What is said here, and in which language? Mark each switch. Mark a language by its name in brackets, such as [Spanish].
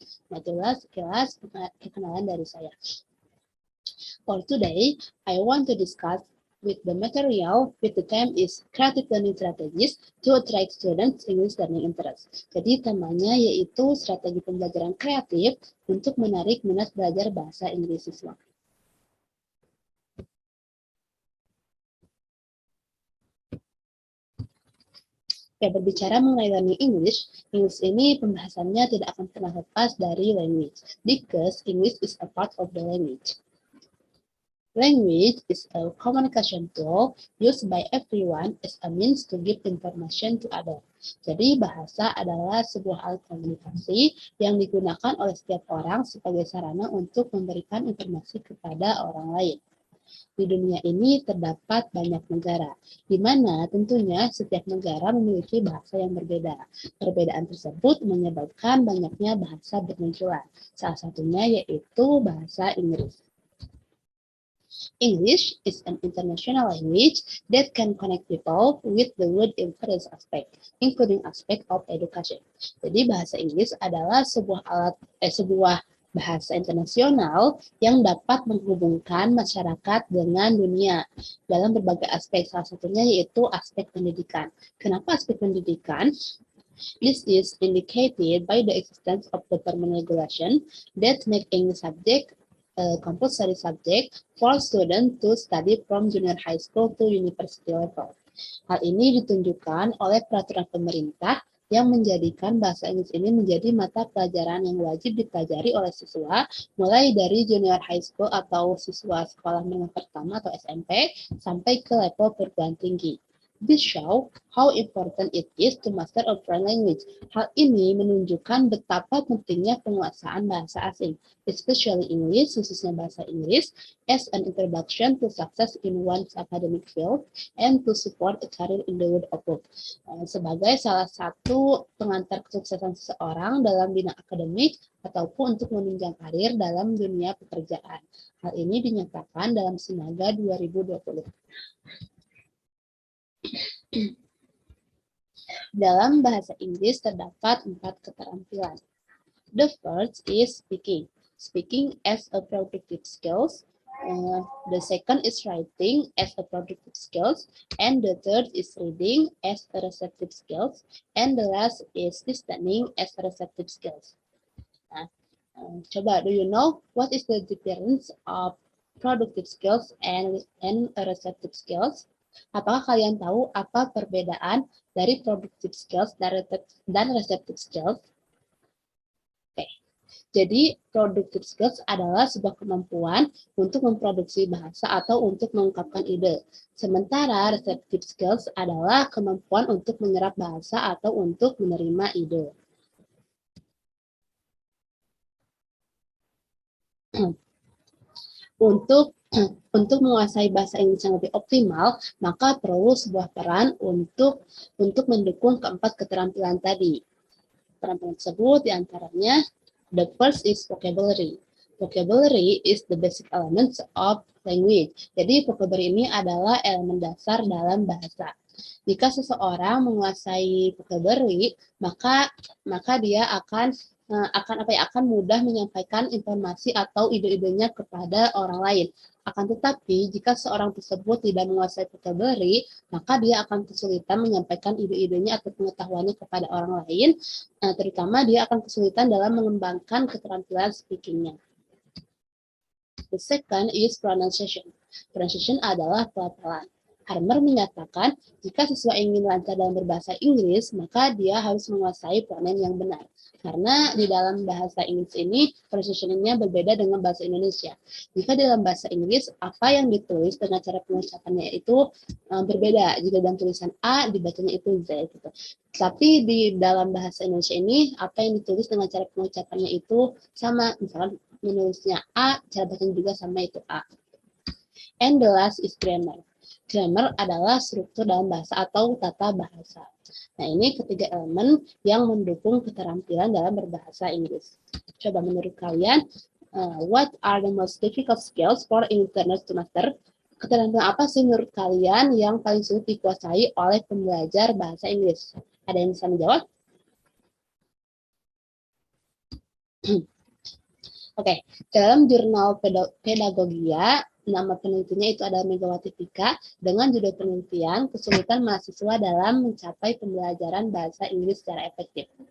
[Indonesian] Nah, itulah sekilas perkenalan dari saya. [English] For today, I want to discuss with the material with the theme is creative learning strategies to attract students English learning interest. [Indonesian] Jadi temanya yaitu strategi pembelajaran kreatif untuk menarik minat belajar bahasa Inggris siswa. Oke, berbicara mengenai [English] learning English [Indonesian] ini pembahasannya tidak akan pernah lepas dari [English] language, because English is a part of the language. Language is a communication tool used by everyone as a means to give information to others. [Indonesian] Jadi bahasa adalah sebuah alat komunikasi yang digunakan oleh setiap orang sebagai sarana untuk memberikan informasi kepada orang lain. Di dunia ini terdapat banyak negara, di mana tentunya setiap negara memiliki bahasa yang berbeda. Perbedaan tersebut menyebabkan banyaknya bahasa bermunculan. Salah satunya yaitu bahasa Inggris. [English] English is an international language that can connect people with the world in various aspects, including aspect of education. [Indonesian] Jadi bahasa Inggris adalah sebuah bahasa internasional yang dapat menghubungkan masyarakat dengan dunia dalam berbagai aspek. Salah satunya yaitu aspek pendidikan. Kenapa aspek pendidikan? [English] This is indicated by the existence of the permanent regulation that make English subject compulsory subject for students to study from junior high school to university level. [Indonesian] Hal ini ditunjukkan oleh peraturan pemerintah yang menjadikan bahasa Inggris ini menjadi mata pelajaran yang wajib dipelajari oleh siswa mulai dari junior high school atau siswa sekolah menengah pertama atau SMP sampai ke level perguruan tinggi. [English] This show how important it is to master a foreign language. [Indonesian] Hal ini menunjukkan betapa pentingnya penguasaan bahasa asing, [English] especially English, [Indonesian] khususnya bahasa Inggris, [English] as an introduction to success in one's academic field and to support a career in the world of work. [Indonesian] Sebagai salah satu pengantar kesuksesan seseorang dalam bidang akademik ataupun untuk menunjang karir dalam dunia pekerjaan. Hal ini dinyatakan dalam Sinaga 2020. Dalam bahasa Inggris terdapat 4 keterampilan. [English] The first is speaking. Speaking as a productive skills. The second is writing as a productive skills. And the third is reading as a receptive skills. And the last is listening as a receptive skills. [Indonesian] Nah, coba, [English] do you know what is the difference of productive skills and receptive skills? [Indonesian] Apakah kalian tahu apa perbedaan dari productive skills dan receptive skills? Oke. Jadi, productive skills adalah sebuah kemampuan untuk memproduksi bahasa atau untuk mengungkapkan ide. Sementara receptive skills adalah kemampuan untuk menyerap bahasa atau untuk menerima ide. Untuk menguasai bahasa Inggris yang lebih optimal, maka perlu sebuah peran untuk mendukung keempat keterampilan tadi. Keterampilan tersebut diantaranya, [English] the first is vocabulary. Vocabulary is the basic elements of language. [Indonesian] Jadi vocabulary ini adalah elemen dasar dalam bahasa. Jika seseorang menguasai vocabulary, maka dia akan akan mudah menyampaikan informasi atau ide-idenya kepada orang lain. Akan tetapi, jika seorang tersebut tidak menguasai vocabulary, maka dia akan kesulitan menyampaikan ide-idenya atau pengetahuannya kepada orang lain, terutama dia akan kesulitan dalam mengembangkan keterampilan speaking-nya. [English] The second is pronunciation. [Indonesian] Pronunciation adalah pelafalan. Harmer menyatakan, jika siswa ingin lancar dalam berbahasa Inggris, maka dia harus menguasai pronoun yang benar. Karena di dalam bahasa Inggris ini, pronunciation-nya berbeda dengan bahasa Indonesia. Jika dalam bahasa Inggris, apa yang ditulis dengan cara pengucapannya itu berbeda. Jika dalam tulisan A, dibacanya itu Z. Gitu. Tapi di dalam bahasa Indonesia ini, apa yang ditulis dengan cara pengucapannya itu sama. Misalkan menulisnya A, cara bacanya juga sama, itu A. [English] And the last is grammar. [Indonesian] Grammar adalah struktur dalam bahasa atau tata bahasa. Nah, ini ketiga elemen yang mendukung keterampilan dalam berbahasa Inggris. Coba menurut kalian, [English] what are the most difficult skills for learners to master? [Indonesian] Keterampilan apa sih menurut kalian yang paling sulit dikuasai oleh pembelajar bahasa Inggris? Ada yang bisa menjawab? Oke, dalam jurnal Pedagogia, nama penelitinya itu adalah Megawati Pika, dengan judul penelitian kesulitan mahasiswa dalam mencapai pembelajaran bahasa Inggris secara efektif.